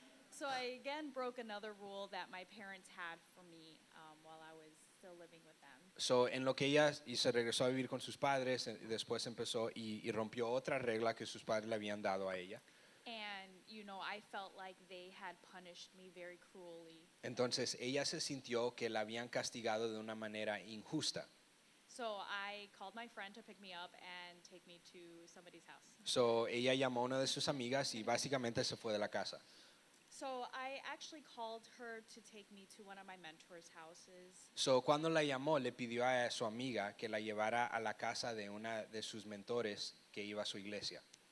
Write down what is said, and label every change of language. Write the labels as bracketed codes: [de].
[en] so I again broke another rule that my parents had for me while I was still living with them. [es] So, en lo que ella y se regresó a vivir con sus padres, después empezó y rompió otra regla que sus padres le habían dado a ella. [en] And, I felt like they had punished me very cruelly. [es] Entonces, ella se sintió que la habían castigado de una manera injusta. [en] So I called my friend to pick me up and take me to somebody's house. [es] So, ella llamó a una de sus amigas y básicamente se fue de la casa. [en] So I actually called her to take me to one of my mentors' houses. [es] So, cuando la llamó, le pidió a su amiga que la llevara a la casa de una de sus mentores que iba a su iglesia.